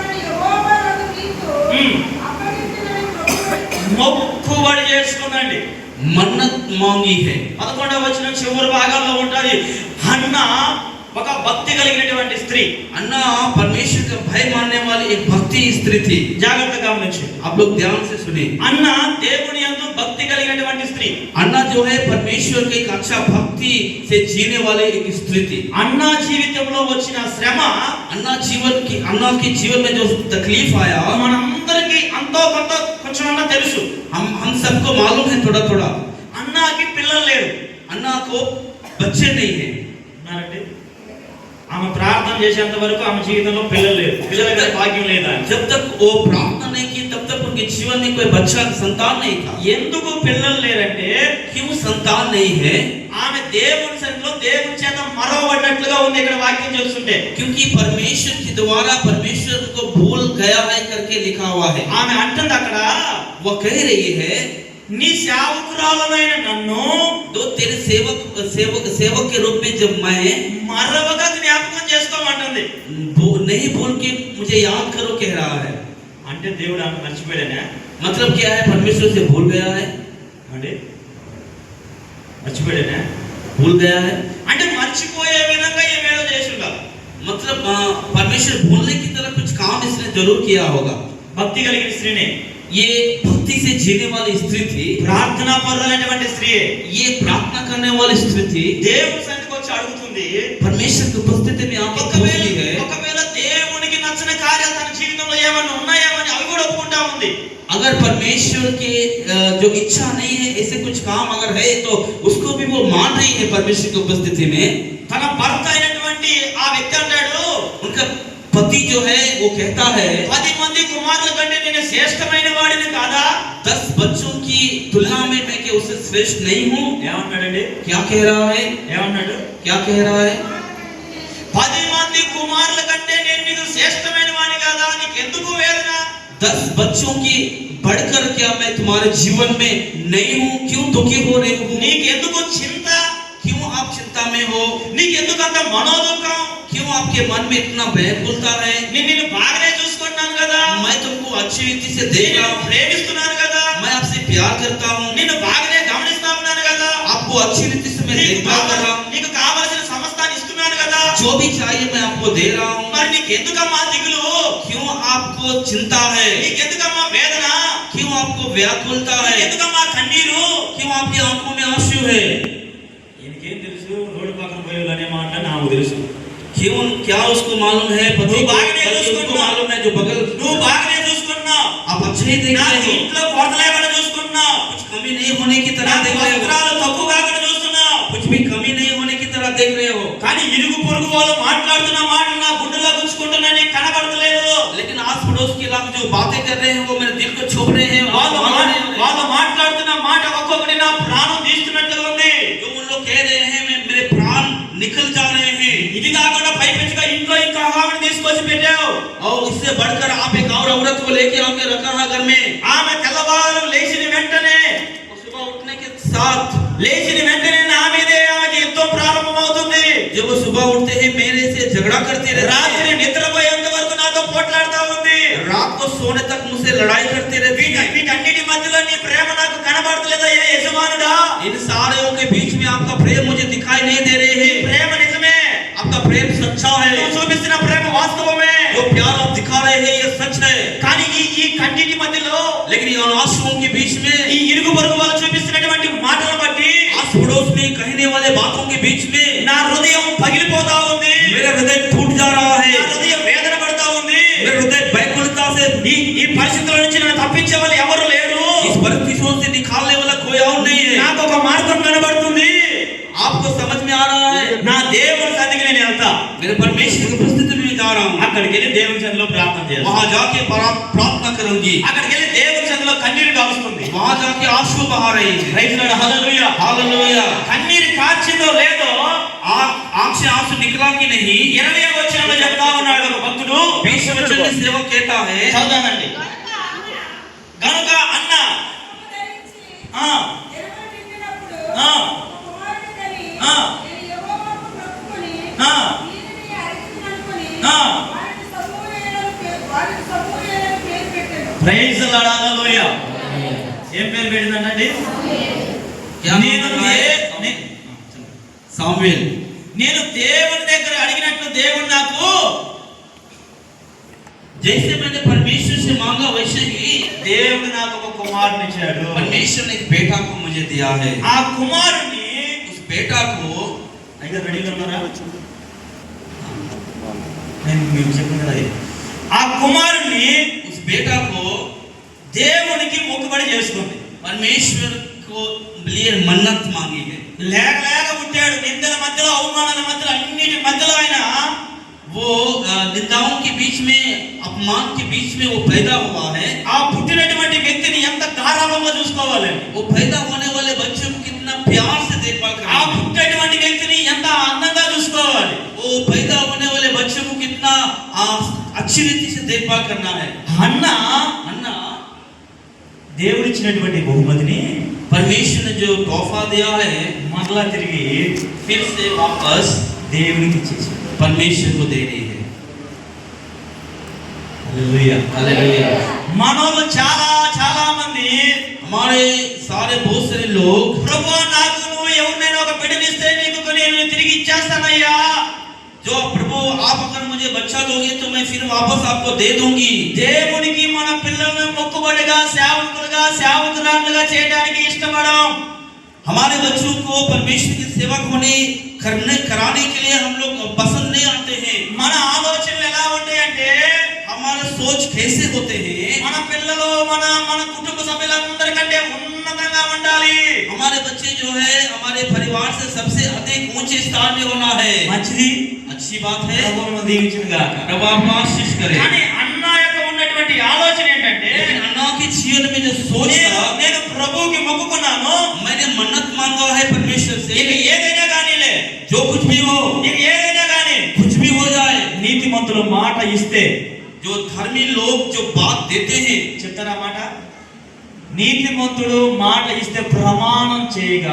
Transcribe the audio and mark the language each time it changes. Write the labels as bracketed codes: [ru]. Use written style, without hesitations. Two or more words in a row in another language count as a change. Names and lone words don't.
[te] మొక్కుబడి చేసుకుందండి. [hi] मन्नत मांगी है। [te] 11వ వచనం చివరి భాగంలో ఉంటది. హన్న ఒక భక్తి కలిగినటువంటి స్త్రీ. [hi] अन्ना परमेश्वर का भय मानने वाली एक भक्ति स्त्री थी। [te] జాగ్రత్తగా గమనించండి. [hi] आप लोग ध्यान से सुनिए। [te] అన్న దేవుని యందు భక్తి కలిగినటువంటి స్త్రీ. [hi] अन्ना जो है परमेश्वर के एक अच्छा भक्ति से जीने वाले एक स्त्री थी। [te] అన్న జీవితంలో వచ్చిన శ్రమ, [hi] अन्ना के जीवन में जो तकलीफ आया [te] మనందరికీ అంతో కొంత కొంచెమన్నా తెలుసు. [hi] हम सबको मालूम है थोड़ा थोड़ा। [te] అన్నకి పిల్లలు లేరు. [hi] अन्ना को बच्चे नहीं है। [te] ఉన్నారండి. ఆమె ప్రార్థన చేసేంత వరకు ఆమె జీవితంలో పిల్లలు లేరు. పిల్లల భాగ్యం లేదా? [hi] जब तक वो प्रार्थना नहीं की तब तक उनके जीवन में कोई बच्चा संतान नहीं था। [te] ఎందుకు పిల్లలు లేరంటే [hi] क्यों संतान नहीं है? [te] ఆమె దేవుని సన్నిధిలో దేవుని చేత మరవబడినట్లుగా ఉంది ఇక్కడ వాక్యం చూస్తుంటే. [hi] क्योंकि परमेश्वर के द्वारा परमेश्वर को भूल गया है करके लिखा हुआ है। [te] ఆమె అంటుంది అక్కడ, [hi] वो कह रही है [te] నీ సేవకురాలైన నన్ను [hi] तो तेरे सेवक के रूप में जब मैं [te] మరవగా జ్ఞాపకం చేసుకోమంటుంది. [hi] नहीं भूल के मुझे याद करो कह रहा है। [te] అంటే దేవుడు ఆమె మర్చిపోయాడనే? [hi] मतलब क्या है? परमेश्वर से भूल गया है। [te] అంటే మర్చిపోయాడనే? [hi] भूल गया है [te] అంటే మర్చిపోయే విధంగా ఏమేదో చేసిందా? [hi] मतलब परमेश्वर भूलने की तरह कुछ काम इसने जरूर किया होगा। [te] భక్తి కలిగిన స్త్రీనే, [hi] ये भक्ति से जीने वाली स्त्री थी। [te] ప్రార్థనా పరులైనటువంటి స్త్రీ, [hi] ये प्रार्थना करने वाली स्त्री थी। [te] దేవుని సన్నిధికి వచ్చి అడుగుతుంది. [hi] परमेश्वर की उपस्थिति में आके पूछती है। [te] ఒకవేళ దేవునికి నచ్చిన కార్యాలు తన జీవితంలో ఏమన్నా ఉన్నాయేమని అవి కూడా ఒప్పుకుంటా ఉంది. [hi] अगर परमेश्वर के जो इच्छा नहीं है ऐसे कुछ काम अगर है तो उसको भी वो मान रही है परमेश्वर की उपस्थिति में। [te] తన భర్త అయినటువంటి ఆ వ్యక్తి అంటాడు, [hi] उनका पति जो है वो कहता है [te] 10 మంది కుమారుల కంటే నేను శ్రేష్టమైన వాడిని కాదా? [hi] 10 बच्चों की तुलना में मैं क्या उससे श्रेष्ठ नहीं हूँ? [te] ఏమన్నాడండి? [hi] क्या कह रहा है? [te] ఏమన్నాడు? [hi] क्या कह रहा है? [te] 10 మంది కుమారుల కంటే నేను నీకు శ్రేష్టమైన వాడిని కాదా? నీకు ఎందుకు వేదన? [hi] 10 बच्चों की बढ़कर क्या मैं तुम्हारे जीवन में नहीं हूँ? क्यों दुखी हो रहे हो? [te] నీకు ఎందుకు చింత? [hi] क्यों आप चिंता में हो? [te] నీకు ఎందుకు అంత మనోదుఖం? [hi] क्यों आपके मन में इतना व्याकुलता है? [te] నిన్ను బాగానే చూసుకుంటున్నాను కదా, [hi] मैं तुमको अच्छी रीति से देख रहा हूँ, [te] ప్రేమిస్తున్నాను కదా, [hi] मैं आपसे प्यार करता हूँ, [te] నిన్ను బాగానే గమనిస్తా ఉన్నాను కదా, [hi] आपको अच्छी रीति से मैं देखभाल कर रहा हूँ, [te] నీకు కావాల్సిన సమస్తాన్ని ఇస్తున్నాను కదా, [hi] जो भी चाहिए मैं आपको दे रहा हूँ। [te] మరి నీకు ఎందుకమ్మా దిగులు? [hi] क्यों आपको चिंता है? [te] నీకు ఎందుకమ్మా వేదన? [hi] क्यों आपको व्याकुलता है? [te] ఎందుకమ్మా కన్నీరు? [hi] क्यों आपकी आंखों में आंसू है? [te] ఈయనకేం తెలుసు? రోడ్డు పక్కన పోయేవాళ్ళు అనే మాట నాకు తెలుసు. [hi] क्यों? क्या उसको मालूम है? पति [te] నువ్వు బాగానే [hi] उसको [te] చూసుకుంటున్నావు, [hi] मालूम है जो बगल [te] నువ్వు బాగానే చూసుకుంటున్నావు, [hi] आप अच्छे ही देख [te] నా [hi] रहे हो, [te] ఇంట్లో కొరత లేకుండా చూసుకుంటున్నావు, [hi] कुछ कमी नहीं होने की तरह [te] నా [hi] देख रहे हो, [te] వస్త్రాలు తక్కువ కాకుండా చూస్తున్నావు. [hi] कुछ भी कमी नहीं होने की तरह देख रहे हो। [te] కానీ ఇరుగు పొరుగు వాళ్ళు మాట్లాడుతున్న మాటలు నా గుండెలో గుచ్చుకుంటున్నా, నీకు కనబడతలేదు. [hi] लेकिन आस पड़ोस के लोग जो बातें कर रहे हैं वो मेरे दिल को छू रहे हैं। [te] వాళ్ళు మాట్లాడుతున్న మాట ఒక్కొక్కటి నా ప్రాణం తీస్తున్నట్లుగా ఉంది. [hi] जो उन लोग कह रहे हैं मेरे प्राण निकल जा रहे हैं। [te] ఇది కాకుండా పైపెచ్చుగా ఇంట్లో ఇంకా ఆమెను తీసుకొచ్చి పెట్టావు. [hi] और इससे बढ़कर आप एक और औरत को लेके आके रखा है घर में। [te] ఆమె తెల్లవారు లేచిన వెంటనే [hi] सुबह उठने के साथ [te] లేచిన వెంటనే నా మీదే ఆమెకి యుద్ధం ప్రారంభమవుతుంది. [hi] जब वो सुबह उठते हैं मेरे से झगड़ा करती रहती [te] రాత్రి [hi] है, [te] నిద్రపోయేంత వరకు నాతో పోట్లాడుతా ఉంది. [hi] रात को सोने तक मुझसे लड़ाई करती रहती है। [te] వీటన్నిటి మధ్యలో నీ ప్రేమ నాకు కనబడతలేదయ్యా యజమానుడా. [hi] इन सारों के बीच में आपका प्रेम मुझे दिखाई नहीं दे रहे हैं। [te] ప్రేమ నిజమే, [hi] आपका प्रेम सच्चा है, [te] నువ్వు చూపిస్తున్న ప్రేమ వాస్తవమే. [hi] जो प्यार आप दिखा रहे हैं ये सच है। [te] కానీ ఈ కంటిటి మధ్యలో [hi] लेकिन इन आंसुओं के बीच [te] ఈ [hi] में, [te] ఇరుగు పొరుగు వాళ్ళు చూపిస్తున్నటువంటి మాటలను బట్టి [hi] आस पड़ोस में कहने वाले बातों के बीच में [te] నా హృదయం పగిలిపోతా ఉంది. [hi] मेरा हृदय टूट जा रहा है, [te] నా హృదయం వేదన పడతా ఉంది. [hi] मेरा हृदय व्याकुलता से, [te] ఈ పరిస్థితుల నుంచి నన్ను తప్పించే వాళ్ళు ఎవరు లేరు. [hi] इस परिस्थितियों से निकालने वाला कोई और नहीं है। [te] నాకు ఒక మార్గం కనబడుతుంది. [hi] आपको समझ में आ रहा है? [te] నా దేవుని సన్నిధికి నేను వెళ్తా. [hi] मेरे परमेश्वर की उपस्थिति में जा रहा हूँ, [te] అక్కడికి వెళ్ళి దేవుని సన్నిధిలో ప్రార్థన చేయాలి. [hi] वहां जाके प्रार्थना करूंगी, [te] అక్కడికి వెళ్ళి దేవుని సన్నిధిలో కన్నీరు కారుస్తుంది. [hi] वहां जाके आंसू बहा रही है। [en] Praise Lord, Hallelujah. [hi] हालेलुया। [te] కన్నీరు కార్చిందో లేదో [hi] आंख से आंसू निकला कि नहीं? [te] 20వ వచనంలో చెప్తా ఉన్నాడు ఒక భక్తుడు. [hi] 20 वचन में सेवक कहता है, [te] చదువుతానండి. గనుక అన్న ఆ ఆ ఆ ఆ [en] praise Lord, [te] హల్లెలూయా. ఏం పేరు పెట్టిందండి? [hi] सामुएल, [te] నేను దేవుని దగ్గర అడిగినట్లు దేవుడు నాకు [hi] जैसे मैंने परमेश्वर से मांगा वैसे ही [te] దేవుడు నాకు ఒక కుమారుని ఇచ్చాడు. [hi] परमेश्वर ने एक बेटा को मुझे दिया है। [te] ఆ కుమారుని [hi] उस बेटा को [te] అయితే రెడీగా ఉన్నారా? నేను మీకు చెప్పాను కదా, ఆ కుమారుని [hi] उस बेटा को [te] దేవునికి మొక్కుబడి చేసుకుంది. [hi] परमेश्वर को लिए मन्नत मांगी है। [te] లేక లేక పుట్టాడు. నిందల మధ్యలో, అవమానాల మధ్యలో, అన్నిటి మధ్యలో ఆయన [hi] वो निंदाओं के बीच में, अपमान के बीच में वो पैदा हुआ है। [te] ఆ పుట్టినటువంటి వ్యక్తిని ఎంత గారాబంగా చూసుకోవాలండి. [hi] वो पैदा होने वाले बच्चे को कितना प्यार से देखभाल [te] ఆ [hi] करना है। [te] పుట్టినటువంటి వ్యక్తిని ఎంత అందంగా చూసుకోవాలి. [hi] वो पैदा होने वाले बच्चे को कितना अच्छी रीति से देखभाल करना है। [te] అన్న [hi] अन्ना [te] దేవుడిచ్చినటువంటి బహుమతిని [hi] परमेश्वर ने जो तोहफा दिया है [te] మరలా తిరిగి [hi] फिर से वापस [te] దేవునికి ఇచ్చేసి [hi] परमेश्वर को दे रही है। [te] హల్లెలూయా. [hi] हालेलुया। [te] మనోళ్ళు చాలా చాలా మంది [hi] हमारे सारे बहुत सारे लोग [te] ప్రభువా నాకు నువ్వు ఎవరినైనా ఒక బిడ్డనిస్తే నీకు నేను తిరిగి ఇచ్చేస్తానయ్యా. [hi] जो प्रभु आप अगर मुझे बच्चा दोगे तो मैं फिर वापस आपको दे दूंगी। [te] దేవునికి మన పిల్లలను మొక్కుబడిగా సేవకులుగా సేవకురాలుగా చేయడానికి ఇష్టపడం. [hi] हमारे बच्चों को परमेश्वर की सेवक होने कराने के लिए हम लोग पसंद नहीं आते हैं। [te] మన ఆలోచనలు ఎలా ఉంటాయంటే [hi] हमारा सोच कैसे होते हैं, [te] మన పిల్లలు మన మన కుటుంబ సభ్యులందరికంటే ఉన్నతంగా ఉండాలి. [hi] हमारे बच्चे जो है हमारे परिवार से सबसे अधिक ऊंचे स्थान में होना है। [te] మంచిది, [hi] अच्छी बात है, [te] ప్రభువును దీవించుగాక. [hi] प्रभु आपको आशीष करे। [te] కానీ అన్న యొక్క ఉన్నటువంటి ఆలోచన ఏంటంటే [hi] लेकिन अन्ना के जीवन में जो सोच था, [te] నేను ప్రభువుకి మొక్కుకున్నాను, [hi] मैंने मन्नत मांगा है परमेश्वर से, [te] ఇక ఏదైనా కానీలే, [hi] जो कुछ भी हो, [te] ఇక ఏదైనా కానీ [hi] कुछ भी हो जाए। [te] నీతిమంతులు మాట ఇస్తే [hi] जो धर्मी लोग जो बात देते हैं, [te] చెప్తారా మాట? నీతిమంతుడు మాట ఇస్తే ప్రమాణం చేయగా,